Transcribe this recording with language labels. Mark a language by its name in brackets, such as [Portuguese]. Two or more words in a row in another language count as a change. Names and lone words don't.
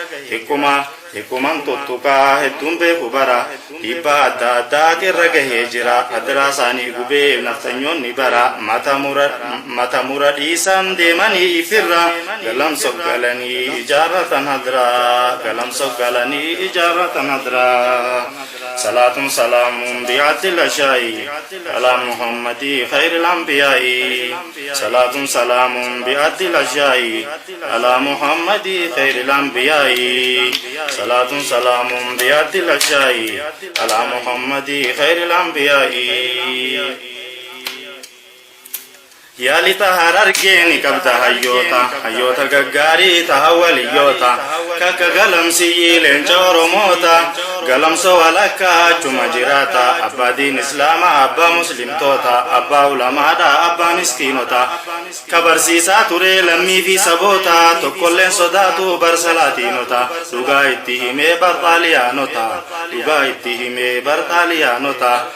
[Oromo] Hikkuma, hikkuman tuttuqaa hedduun beeku bara. Dhiibbaa adda addaati irra gahee jira. Adiraa isaanii gubee naftanyoonni bara. Mata mura, mata mura dhiisan deemanii ifirra. Galamso galanii ijaarratan hadiraa. Galamso galanii ijaarratan hadiraa. [Arabic] صلاة سلام بعد الأشياء على محمد خير الأنبياء. صلاة سلام بعد الأشياء على محمد خير الأنبياء. صلاة سلام بيد الأشياء. على محمد خير الأنبياء. [Oromo] Yaa lixa Harargee ni qabda hayyoota, hayyoota gaggaarii taha waliyyoota, kakka galamsiyyi leenca Oromoota, galamsoo walakka achuma jiraata, abbaa diin Islaamaa, abbaa muslimtoota, abbaa ulamaadha, abbaa miskiinota, ka barsiisaa ture lammii fi saboota, tokkolleen sodaatu bar salaatiinota, dhugaa itti himee bar xaaliyaanota, dhugaa itti himee bar xaaliyaanota.